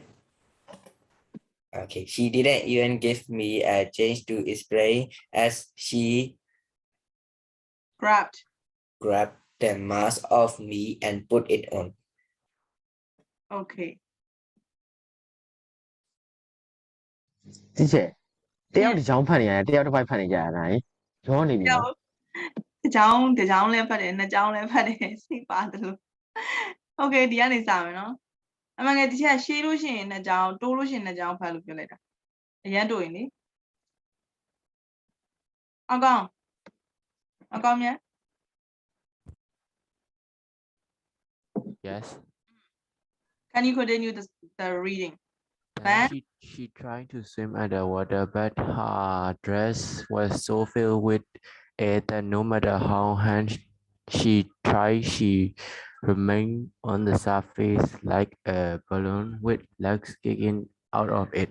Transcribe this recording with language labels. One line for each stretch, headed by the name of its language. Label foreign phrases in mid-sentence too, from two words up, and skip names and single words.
English: Okay, she didn't even give me a chance to spray as she Grabbed. grabbed the mask off me and put it on. Okay.
Burmese: teacher တယောက်တစ်ချောင်းဖတ်နေရတယ်တယောက်တစ်ပိုက်ဖတ်နေကြရတာဟင်ရောနေပြီနော် တစ်ကြောင်းလဲဖတ်တယ်နှစ်ကြောင်းလဲဖတ်တယ်စိတ်ပါတယ်လို့ Okay ဒီကနေစမယ်နော်အမှန်ကယ်ဒီချက်ရှေးလို့ရှိရင်နှစ်ကြောင်းတိုးလို့ရှိရင်နှစ်ကြောင်းဖတ်လို့ပြောလိုက်တာအရန်တိုးရင်လေအကောင်မြတ်
English: Yes. Can you continue the reading Then she tried to swim at the water, but her dress was so filled with it that no matter how hard she tried, she remained on the surface like a balloon with legs sticking out of it.